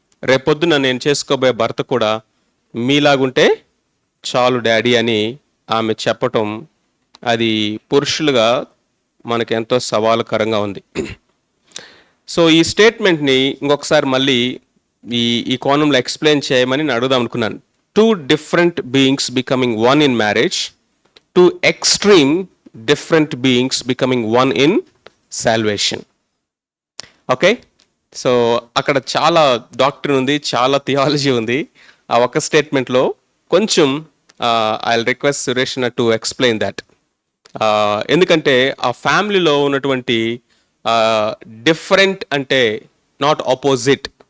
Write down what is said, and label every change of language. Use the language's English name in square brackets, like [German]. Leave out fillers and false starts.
[Telugu] రేపొద్దున నేను చేసుకోబోయే భర్త కూడా మీలాగుంటే చాలు డాడీ అని ఆమె చెప్పటం, అది పురుషులుగా మనకు ఎంతో సవాలుకరంగా ఉంది. సో ఈ స్టేట్మెంట్ని ఇంకొకసారి మళ్ళీ ఈ కోణంలో ఎక్స్ప్లెయిన్ చేయమని నేను అడుగుదాం అనుకున్నాను. [English] Two different beings becoming one in marriage, two extreme different beings becoming one in salvation. [Telugu] Okay, so అక్కడ చాలా డాక్ట్రిన్ ఉంది, చాలా థియాలజీ ఉంది. ఆ ఒక్క స్టేట్మెంట్లో కొంచెం [English] I will request Suresh to explain that. [Telugu] ఎందుకంటే ఆ ఫ్యామిలీలో ఉన్నటువంటి డిఫరెంట్ అంటే [English] Not opposite.